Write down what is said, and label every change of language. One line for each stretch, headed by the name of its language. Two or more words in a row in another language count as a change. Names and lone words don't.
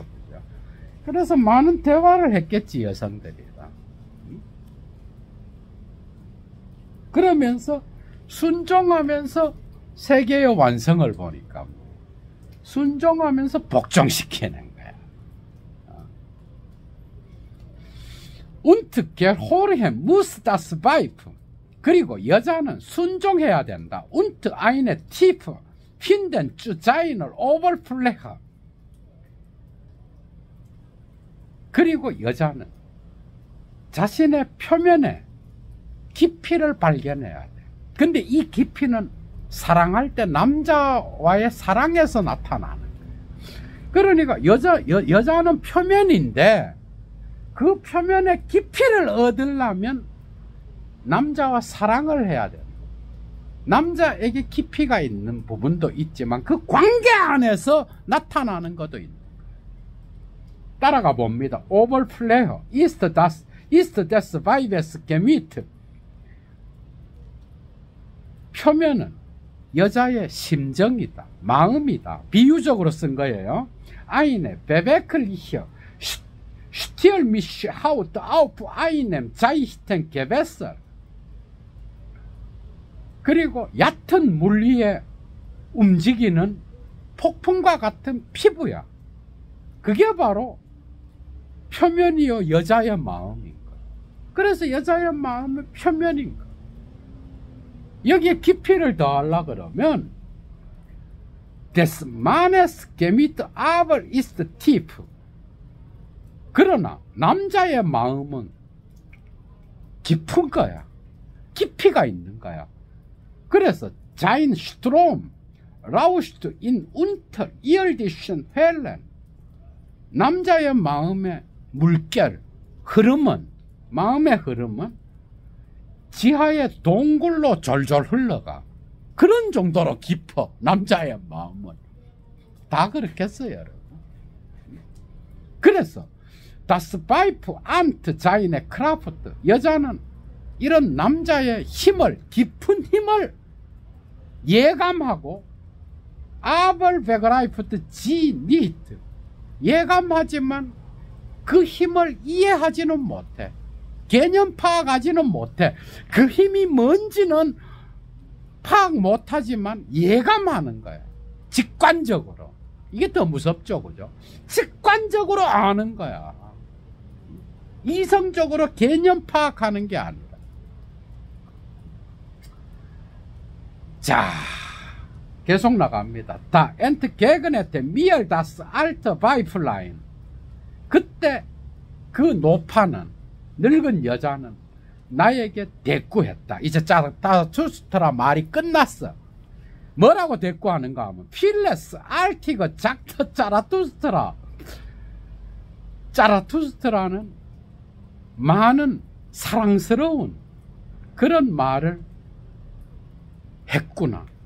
Korean: 그죠? 그래서 많은 대화를 했겠지, 여성들이랑. 그러면서 순종하면서 세계의 완성을 보니까 순종하면서 복종시키는 거야.
German: Und gehorchen muss das Weib.
Korean: 그리고 여자는 순종해야 된다.
German: Und eine tiefe finden zu seiner Oberfläche.
Korean: 그리고 여자는 자신의 표면에 깊이를 발견해야 돼. 근데 이 깊이는 사랑할 때 남자와의 사랑에서 나타나는 거예요. 그러니까 여자는 표면인데 그 표면의 깊이를 얻으려면 남자와 사랑을 해야 돼요. 남자에게 깊이가 있는 부분도 있지만 그 관계 안에서 나타나는 것도 있는 거예요. 따라가 봅니다.
German: Oberfläche ist des Weibes Gemüt.
Korean: 표면은 여자의 심정이다, 마음이다. 비유적으로 쓴 거예요.
German: Eine bewegliche, stürmische Haut auf einem seichten Gewässer.
Korean: 그리고 얕은 물 위에 움직이는 폭풍과 같은 피부야. 그게 바로 표면이요, 여자의 마음인 거예요. 그래서 여자의 마음은 표면인 거예요. 여기에 깊이를 더하려 그러면
German: des Mannes Gemüt aber ist tief.
Korean: 그러나 남자의 마음은 깊은 거야. 깊이가 있는 거야.
German: 그래서 sein Strom rauscht in unterirdischen Wellen.
Korean: 남자의 마음의 물결, 흐름은, 마음의 흐름은 지하의 동굴로 졸졸 흘러가. 그런 정도로 깊어, 남자의 마음은. 다 그렇겠어요, 여러분.
German: 그래서 Das Weib ahnt seine Kraft.
Korean: 여자는 이런 남자의 힘을, 깊은 힘을 예감하고
German: aber begreift sie nicht.
Korean: 예감하지만 그 힘을 이해하지는 못해. 개념 파악하지는 못해. 그 힘이 뭔지는 파악 못하지만 예감하는 거야. 직관적으로. 이게 더 무섭죠, 그죠? 직관적으로 아는 거야. 이성적으로 개념 파악하는 게 아니라. 자, 계속 나갑니다.
German: Da entgegnete mir das alte Weiblein.
Korean: 그때 그 노파는, 늙은 여자는 나에게 대꾸했다. 이제 자라투스트라 말이 끝났어. 뭐라고 대꾸하는가 하면
German: Vieles Artige sagte,
Korean: 자라투스트라. 자라투스트라는 많은 사랑스러운 그런 말을 했구나.